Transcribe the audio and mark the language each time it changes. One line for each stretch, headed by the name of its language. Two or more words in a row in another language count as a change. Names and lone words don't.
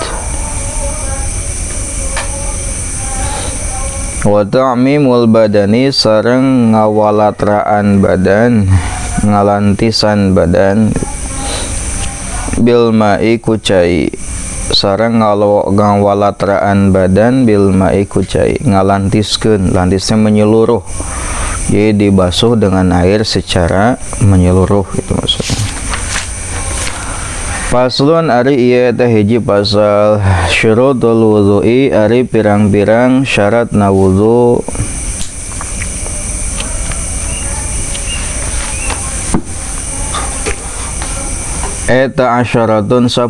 Arabic: Wa ta'mimul badani
Sundanese: sareng ngawalatraan badan, ngalantisan badan,
Arabic: bil ma'i
Sundanese: kucai sareng ngawalatraan badan
Arabic: bil ma'i
Sundanese: kucai ngalantiskeun,
Indonesian: lantisnya menyeluruh, jadi dibasuh dengan air secara menyeluruh, itu maksudnya.
Sundanese: Faslun ari ieu teh hiji pasal
Arabic: syurutul wudhu'i
Sundanese: ari pirang-pirang syaratna wudhu. Eta asyaratun 10.